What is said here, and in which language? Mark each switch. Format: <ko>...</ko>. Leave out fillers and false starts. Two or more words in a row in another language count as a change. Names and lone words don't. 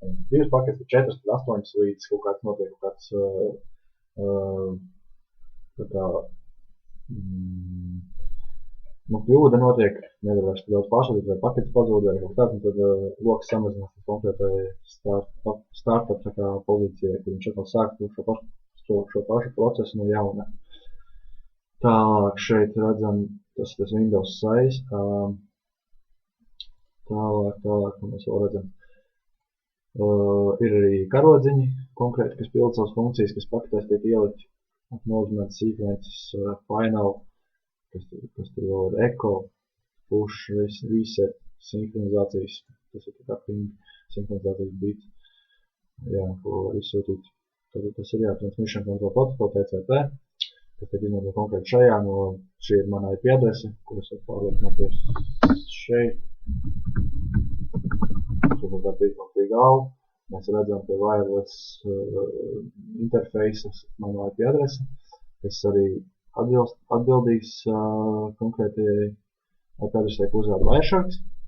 <lv>2 paketes ir 4, 8 līdz kaut kāds notiek, kļūda notiek, nevar vairs daudz pārsūtīt, vai paketes pazūd, vai kaut kāds, un tad loks samazinās konkrētai startup tā kā pozīcijai, kur viņš atkal sāk šo pašu procesu no jauna. Tālāk šeit redzam, tas</lv> <en>Windows size,</en> <lv>tālāk, ko mēs vēl redzam. Ir arī karodziņi konkrēti, kas pilda savas funkcijas, kas paketēs tiek ielikt,</lv> <en>acknowledgement sequences, final,</en> <lv>kas tur vēl ir</lv> <en>echo, push, reset,</en> <lv>sinhronizācijas, tas ir tā kā ping, sinhronizācijas bits, jā, ko var izsūtīt. Tad tas ir</lv> <en>transmission control protocol TCP.</en> <lv>Tas tiek izmantot konkrēti šajā, šī ir mana IP adrese, kuras var pārliecināties šeit. Tur var tīk galvu. Mēs redzam pie</lv> <en>wireless interfaces</en> <lv>manu IP adrese, kas arī atbildīs konkrētajai IP adresei, ko uzrāda Wiresharks.</lv>